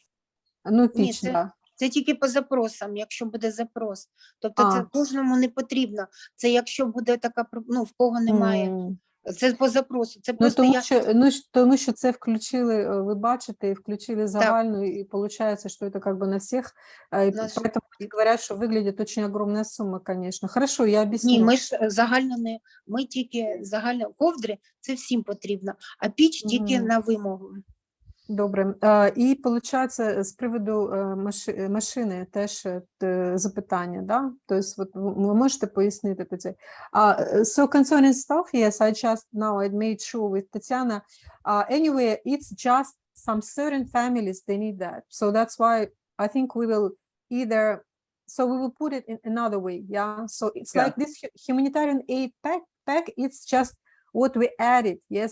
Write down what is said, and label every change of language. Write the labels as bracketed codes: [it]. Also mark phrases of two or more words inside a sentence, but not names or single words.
[uk] Ну, піч, так. Це тільки по запросам, якщо буде запрос. Тобто це кожному не потрібно. Це якщо буде така, в кого немає. Це по запросу. Це просто тому що це включили, ви бачите, включили загальну, і виходить, що це [ru] как бы [uk] на всіх. [ru] Поэтому [uk] говорять, що виглядить [ru] очень огромная сума, конечно. Хорошо, я об'ясню. [uk] Ні, ми ж загально не, ми тільки загально, ковдри, це всім потрібно, а піч тільки на вимогу. Добре. І, виходить, з приводу машини теж запитання, да? Тобто, ви можете пояснити це? [en] So, concerning stuff, yes, I just now I made sure with Tatiana. Anyway, it's just some certain families, they need that. So that's why I think we will either, so we will put it in another way, yeah? So it's like this humanitarian aid pack, it's just what we added, yes?